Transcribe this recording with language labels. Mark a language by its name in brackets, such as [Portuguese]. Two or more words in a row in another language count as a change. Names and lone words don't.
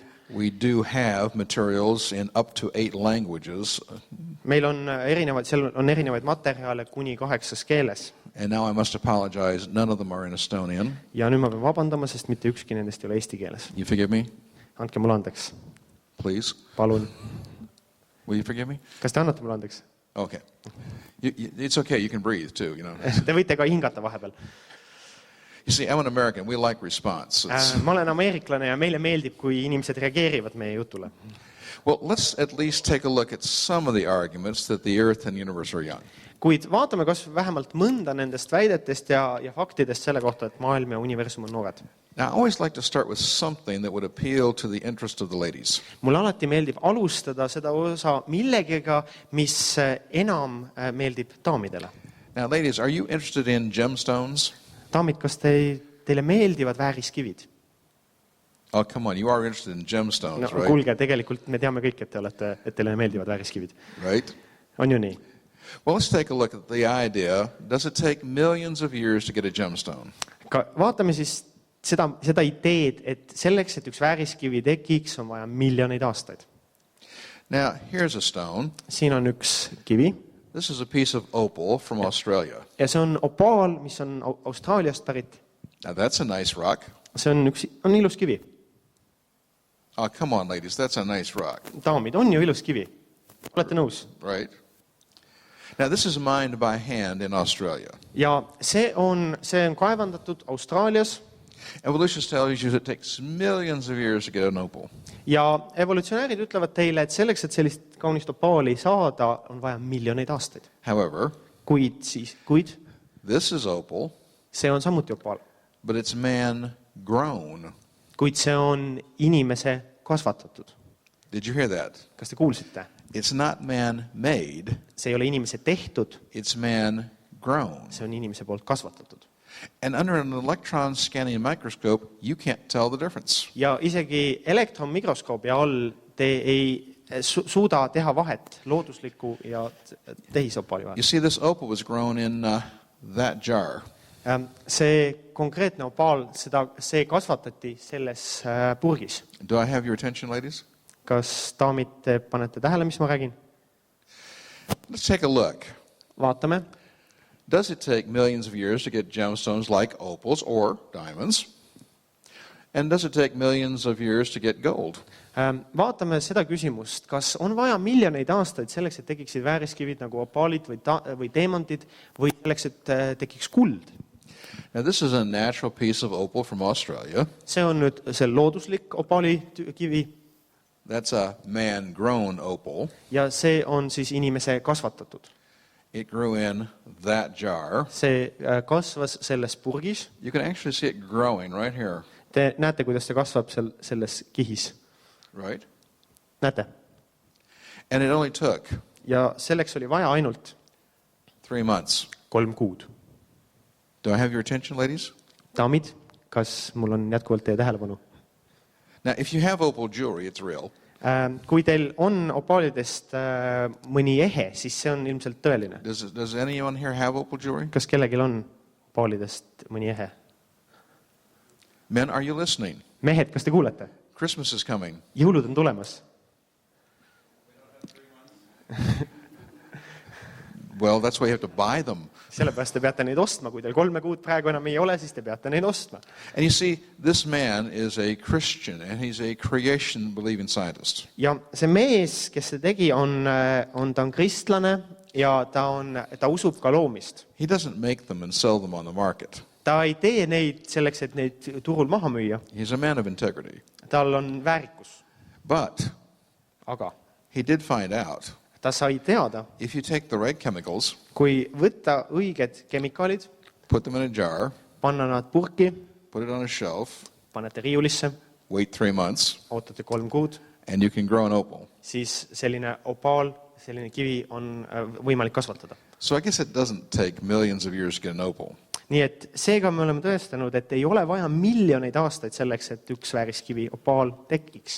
[English] We do have materials in up to 8 languages. [Estonian] Meil on seal on erinevaid materjale kuni 8 keeles. [English] And now I must apologize, none of them are in Estonian. [Estonian] Ja nüüd ma pean vabandama, sest mitte ükski nendest ei ole eesti keeles. [English] You forgive me? [Estonian] Andke mulle andeks. [English] Please? [Estonian] Palun. [English] Will you forgive me? [Estonian] Kas te annate mulle andeks? [English] Okay. It's okay, you can breathe too, you know. [Estonian] Te võite ka hingata vahepeal. [English] You see, I'm an American, we like response. [Estonian] Ma olen ameeriklane ja meile meeldib, kui inimesed reageerivad meie jutule. [English] Well, let's at least take a look at some of the arguments that the Earth and universe are young. [Estonian] Kuid vaatame kas vähemalt mõnda nendest väidetest ja faktidest selle kohta, et maailm ja universum on noored. [English] Now, I always like to start with something that would appeal to the interest of the ladies. [Estonian] Mulle alati meeldib alustada seda osa millegagi, mis enam meeldib daamidele. [English] Now, ladies, are you interested in gemstones? [Estonian] Daamid, kas teile meeldivad vääriskivid? [English] Oh, come on, you are interested in gemstones, [Estonian] No, [English] right? [Estonian] kuulge, tegelikult me teame kõik, et teile meeldivad vääriskivid. [English] Right? [Estonian] On ju nii? [English] Well, let's take a look at the idea. Does it take millions of years to get a gemstone? [Estonian] Vaatame siis seda ideed, et selleks, et üks vääriskivi tekiks, on vaja miljoneid aastaid. [English] Now, here's a stone. [Estonian] Siin on üks kivi. [English] This is a piece of opal from Australia. [Estonian] Ja see on opaal, mis on Austraaliast pärit. [English] Now, that's a nice rock. [Estonian] See on ilus kivi. [English] Oh, come on, ladies, that's a nice rock. [Estonian] Daamid, on ju ilus kivi? Olete nõus? [English] Right? Now, this is mined by hand in Australia. [Estonian] Ja see on kaevandatud Austraalias. [English] Evolution tells you it takes millions of years to get an opal. [Estonian] Ja evolutsionäärid ütlevad teile, et selleks, et sellist kaunist opaali saada, on vaja miljoneid aastaid. [English] However, [Estonian] Kuid [English] this is opal, [Estonian] see on samuti opaal. [English] but it's man-grown. [Estonian] Kuid see on inimese kasvatatud. [English] Did you hear that? [Estonian] Kas te kuulsite? [English] It's not man-made, [Estonian] See ei ole inimese tehtud, [English] it's man-grown. [Estonian] see on inimese poolt kasvatatud. [English] And under an electron scanning microscope, you can't tell the difference. [Estonian] Ja isegi elektronmikroskoobi all te ei suuda teha vahet loodusliku ja tehisopaali vahel. [English] You see, this opal was grown in that jar. [Estonian] See konkreetne opaal, see kasvatati selles purgis. [English] Do I have your attention, ladies? [Estonian] Kas daamid, te panete tähele, mis ma räägin? [English] Let's take a look. [Estonian] Vaatame. [English] Does it take millions of years to get gemstones like opals or diamonds? And does it take millions of years to get gold? [Estonian] Vaatame seda küsimust, kas on vaja miljoneid aastaid selleks, et tekiksid vääriskivid nagu opaalid või teemantid või selleks, et tekiks kuld? [English] Now, this is a natural piece of opal from Australia. [Estonian] See on nüüd see looduslik opaalikivi [English] That's a man-grown opal. [Estonian] ja see on siis inimese kasvatatud. [English] It grew in that jar. [Estonian] See kasvas selles purgis. [English] You can actually see it growing right here, [Estonian] Te näete, kuidas see kasvab selles kihis. [English] right? [Estonian] Näete? [English] And it only took [Estonian] Ja selleks oli vaja ainult [English] 3 months. [Estonian] 3 kuud. [English] Do I have your attention, ladies? [Estonian] Daamid, kas mul on jätkuvalt teie tähelepanu? [English] Now, if you have opal jewelry, it's real. [Estonian] Kui teil on opaalidest mõni ehe, siis see on ilmselt tõeline. [English] Does anyone here have opal jewelry? [Estonian] Kas kellelgi on opaalidest mõni ehe? [English] Men, are you listening? [Estonian] Mehed, kas te kuulete? [English] Christmas is coming. [Estonian] Jõulud on tulemas. [English] Well, that's why you have to buy them. [Estonian] Sellepärast te peate neid ostma. Kui teil 3 kuud praegu enam ei ole, siis te peate neid ostma. [English] And you see, this man is a Christian, and he's a creation-believing scientist. [Estonian] Ja see mees, kes see tegi, ta on kristlane ja ta usub ka loomist. [English] He doesn't make them and sell them on the market. [Estonian] Ta ei tee neid selleks, et neid turul maha müüa. [English] He's a man of integrity. [Estonian] Tal on väärikus. [English] But [Estonian] Aga [English] he did find out, [Estonian] ta sai teada, [English] if you take the right chemicals, [Estonian] kui võtta õiged kemikaalid, [English] put them in a jar, [Estonian] panna nad purki, [English] put it on a shelf, [Estonian] panete riiulisse, [English] wait 3 months, [Estonian] ootate 3 kuud, [English] and you can grow an opal. [Estonian] siis selline opaal, selline kivi on võimalik kasvatada. [English] So I guess it doesn't take millions of years to get an opal. [Estonian] Nii et seega me oleme tõestanud, et ei ole vaja miljoneid aastaid selleks, et üks vääriskivi opaal tekiks.